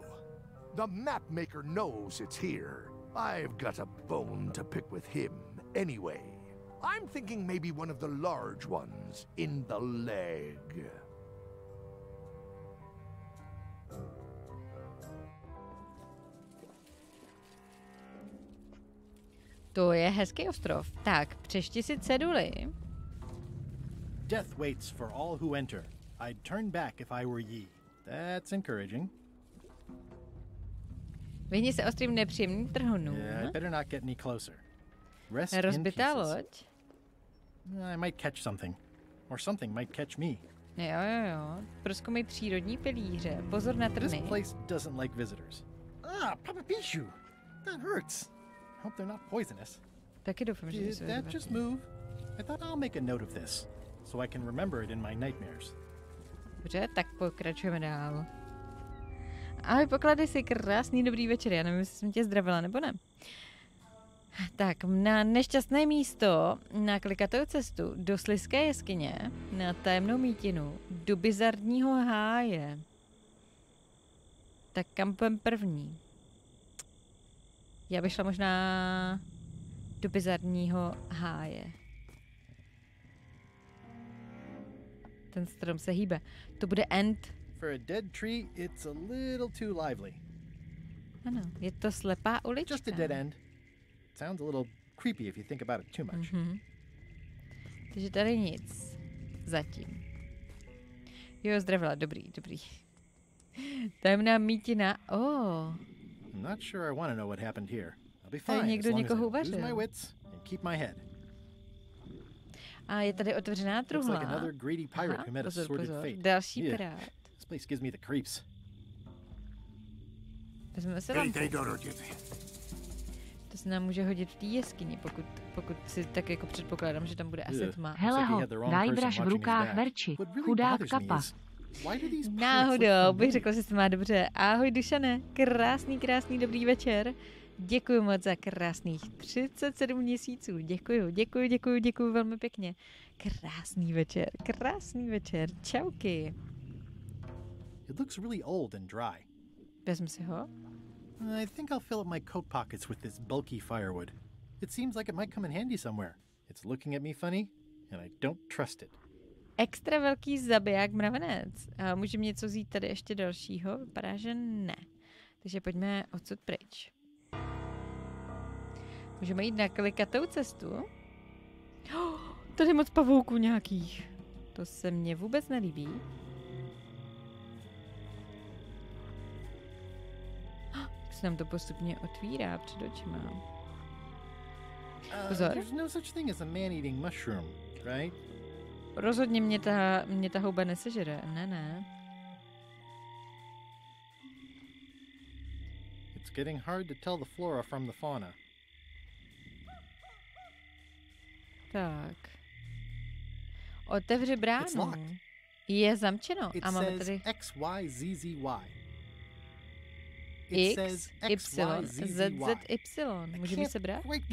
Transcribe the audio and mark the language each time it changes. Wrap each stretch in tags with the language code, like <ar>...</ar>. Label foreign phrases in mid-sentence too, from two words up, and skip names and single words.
<en>The map maker knows it's here. I've got a bone to pick with him anyway. I'm thinking maybe one of the large ones in the leg.</en> <cs>To je hezký ostrov. Tak, přečti si ceduly.</cs> <en>Death waits for all who enter. I'd turn back if I were ye. That's encouraging.</en> <cs>Vyhni se ostrým nepříjemným trhunům.</cs> <en>Yeah, I better not get any closer. Rest in</en> <cs>Rozbitá</cs> <en>pieces.</en> <cs>loď.</cs> <en>I might catch something. Or something might catch me.</en> <cs>Jo. Prozkoumej přírodní pilíře. Pozor na trny.</cs> <en>This place doesn't like visitors. Ah, Papa Pichu! That hurts. Hope they're not poisonous.</en> <cs>Taky doufám, že</cs> <en>Did that just move? I thought I'll make a note of this, so I can remember it in my nightmares.</en> <cs>Dobře, tak pokračujeme dál. Ahoj, poklady si krásný dobrý večer. Já nevím, jestli jsem tě zdravila nebo ne. Tak, na nešťastné místo, na klikatou cestu do slizké jeskyně, na tajemnou mítinu, do bizarního háje. Tak kam půjdem první? Já bych šla možná do bizarního háje. Ten strom se hýbe. To bude end.</cs> <en>For a dead tree, it's a little too lively.</en> <cs>Ano, je to slepá ulička.</cs> <en>Just a dead end. Sounds a little creepy if you think about it too much.</en> <cs>Takže tady nic. Zatím. Jo, zdravila, dobrý. Tajemná mítina.</cs> <en>I'm not sure I want to know what happened here. I'll be fine</en> <cs>někdo</cs> <en>as long</en> <cs>někoho</cs> <en>as I use</en> <cs>uvařil.</cs> <en>my wits and keep my head.</en> <cs>A je tady otevřená truhla.</cs> <en>Looks like another greedy pirate who met a sordid fate.</en> <cs>Další pirát.</cs> <en>This place gives me the creeps.</en> <cs>Vezmeme se lampu. To se nám může hodit v té jeskyni, pokud si tak jako předpokládám, že tam bude asi tma. Hele ho, Guybrush v rukách verči. Chudák kapa. Náhodou bych řekla, že se má dobře. Ahoj Dušane, krásný dobrý večer. Děkuji moc za krásných 37 měsíců. Děkuji velmi pěkně. Krásný večer. Čauky.</cs> <en>It looks really old and dry.</en> <cs>Vezmu si ho.</cs> <en>I think I'll fill up my coat pockets with this bulky firewood. It seems like it might come in handy somewhere. It's looking at me funny, and I don't trust it.</en> <cs>Extra velký zabiják mravenec. A můžeme něco vzít tady ještě dalšího? Vypadá, že ne. Takže pojďme odsud pryč. Můžeme jít na klikatou cestu. Tady je moc pavouků nějakých. To se mně vůbec nelíbí. Jak se nám to postupně otvírá před očima. Pozor.</cs> <en>There's no such thing as a man-eating mushroom, right?</en> <cs>Rozhodně mě ta houba nesežere. Ne.</cs> <en>It's getting hard to tell the flora from the fauna.</en> <cs>Tak. Otevři bránu. Je zamčeno. A máme tady XYZZY. X, Y, ZZY. Můžeme se brát?</cs>